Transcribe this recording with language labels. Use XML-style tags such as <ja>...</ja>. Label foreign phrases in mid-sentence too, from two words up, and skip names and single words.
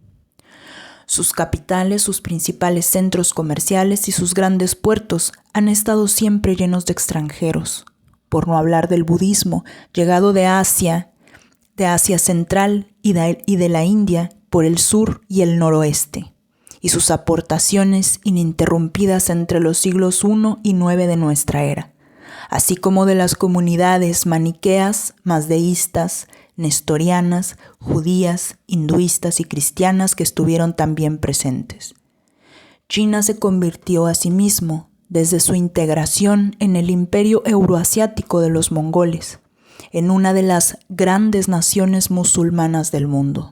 <es>Sus capitales, sus principales centros comerciales y sus grandes puertos han estado siempre llenos de extranjeros, por no hablar del budismo, llegado de Asia Central y de la India por el sur y el noroeste, y sus aportaciones ininterrumpidas entre los siglos I y IX de nuestra era, así como de las comunidades maniqueas, mazdeístas, nestorianas, judías, hinduistas y cristianas que estuvieron también presentes. China se convirtió asimismo, desde su integración en el imperio euroasiático de los mongoles, en una de las grandes naciones musulmanas del mundo.</es>